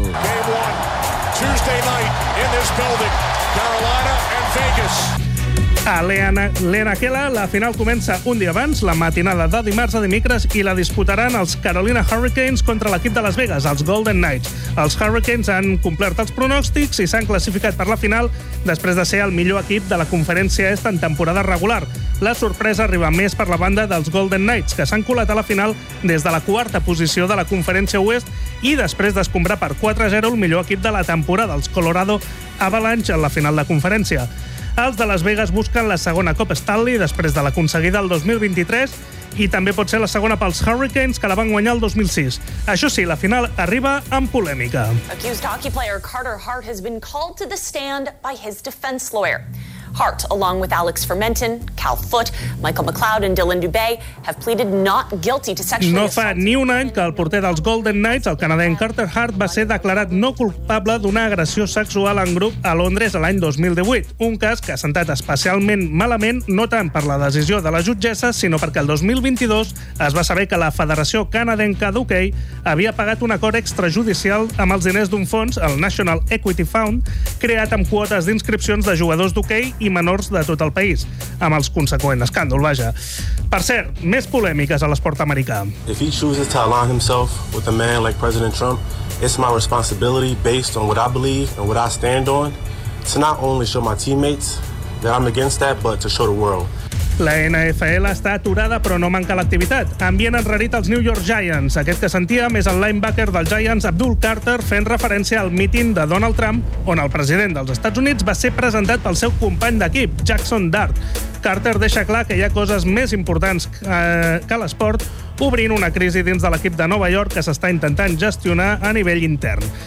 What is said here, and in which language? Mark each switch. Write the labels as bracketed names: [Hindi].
[English] Game 1, Tuesday night in this building, Carolina and Vegas. [Catalan] A l'Ena Kela, la final comença un dia abans, la matinada de dimarts a dimecres, i la disputaran els Carolina Hurricanes contra l'equip de Las Vegas, els Golden Knights. Els Hurricanes han complert els pronòstics i s'han classificat per la final després de ser el millor equip de la conferència est en temporada regular. La sorpresa arriba més per la banda dels Golden Knights, que s'han colat a la final des de la quarta posició de la conferència oest i després d'escombrar per 4-0 el millor equip de la temporada, els Colorado Avalanche, en la final de conferència. Els de Las Vegas busquen la segona Copa Stanley després de l'aconseguida el 2023 i també pot ser la segona pels Hurricanes, que la van guanyar el 2006. Això sí, la final arriba amb polèmica. [English] Accused hockey player Carter Hart has been called to the stand by his defense lawyer. Hart, along with Alex Fermentin, Cal Foote, Michael McLeod and Dylan Dubé, have pleaded not guilty to sexual. [Catalan] No fa ni un any que el porter dels Golden Knights, el canadenc Carter Hart, va ser declarat no culpable d'una agressió sexual en grup a Londres l'any 2018. Un cas que ha sentat especialment malament, no tant per la decisió de la jutgessa, sinó perquè el 2022 es va saber que la Federació Canadenca d'Hockey havia pagat un acord extrajudicial amb els diners d'un fons, el National Equity Fund, creat amb quotes d'inscripcions de jugadors d'hockey i menors de tot el país, amb els conseqüents escàndol, vaja. Per cert, més polèmiques a l'esport americà. [English] If he chooses to align himself with a man like President Trump, It's my responsibility, based on what I believe and what I stand on, to not only show my teammates that I'm against that, but to show the world. [Catalan] La NFL està aturada, però no manca l'activitat. Ambient enrarit els New York Giants. Aquest que sentíem és el linebacker dels Giants, Abdul Carter, fent referència al míting de Donald Trump, on el president dels Estats Units va ser presentat pel seu company d'equip, Jackson Dart. Carter deixa clar que hi ha coses més importants que l'esport, obrint una crisi dins de l'equip de Nova York que s'està intentant gestionar a nivell intern.